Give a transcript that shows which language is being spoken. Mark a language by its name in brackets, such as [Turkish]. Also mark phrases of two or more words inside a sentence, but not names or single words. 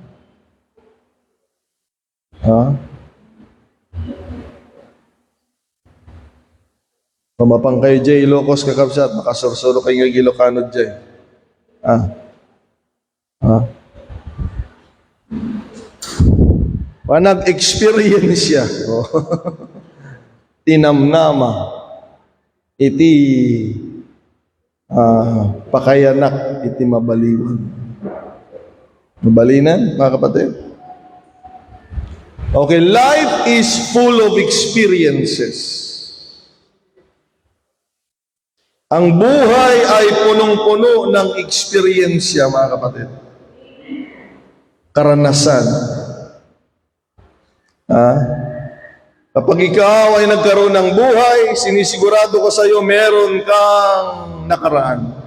[Filipino] Ha? Pamapang kayo dyan, Ilocos kakabsat, makasursuro kayo ng Ilocano dyan. Nag-experience siya. [Iloko] Tinamnama. Iti pakayanak, iti mabaliwan. Mabalinan, [Filipino] mga kapatid? [English] Okay, life is full of experiences. [Filipino] Ang buhay ay punong-puno ng eksperyensya, mga kapatid. Karanasan. Kapag ikaw ay nagkaroon ng buhay, sinisigurado ko sa iyo, meron kang nakaraan.